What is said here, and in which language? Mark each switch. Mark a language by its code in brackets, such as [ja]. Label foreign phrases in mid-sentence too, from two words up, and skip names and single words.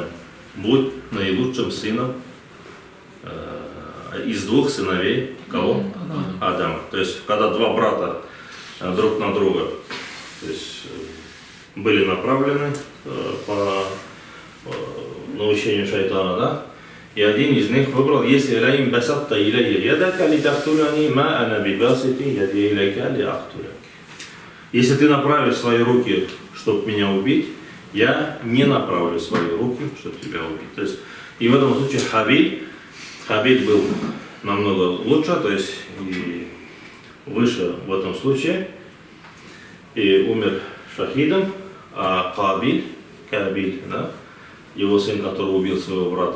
[ru] Будь наилучшим сыном из двух сыновей кого? Адама. То есть когда два брата друг на друга, то есть были направлены по научению шайтана, да? И один из них выбрал, если [ar] «لئن بسطت إلي يدك لتقتلني ما أنا بباسط يدي إليك لأقتلك». [ru] Если ты направишь свои руки, чтобы меня убить, я не направлю свои руки, чтобы тебя убить. То есть, и в этом случае Хабиль был намного лучше, то есть и выше в этом случае, и умер шахидом, а Кабиль, да, его сын, который убил своего брата.